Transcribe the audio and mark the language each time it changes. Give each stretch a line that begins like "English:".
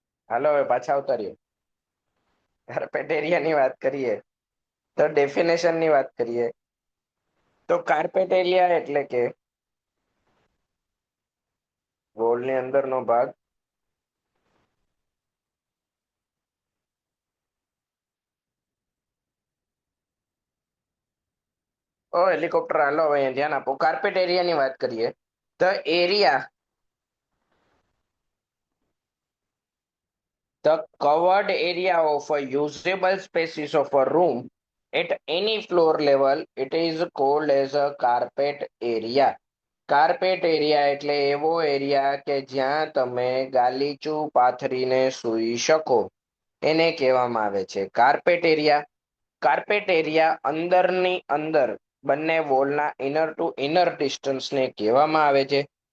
Gujarati: હાલો હવે પાછા આવતા રહ્યો. કાર્પેટ એરિયા ની વાત કરીએ તો ડેફિનેશન ની વાત કરીએ તો કાર્પેટ એરિયા એટલે કે વોલની અંદરનો ભાગ ઓ હેલિકોપ્ટર. હાલો હવે ધ્યાન આપો, કાર્પેટ એરિયા ની વાત કરીએ.
English: The area, the covered area of a usable spaces of a room at any floor level, it is called as a carpet area.
Gujarati: Carpet area એટલે એવો એરિયા કે જ્યાં તમે ગાલીચું પાથરીને સૂઈ શકો, એને કહેવામાં આવે છે કાર્પેટ એરિયા. કાર્પેટ એરિયા અંદરની અંદર બંને વોલના ઇનર ટુ ઇનર ડિસ્ટન્સને કહેવામાં આવે છે.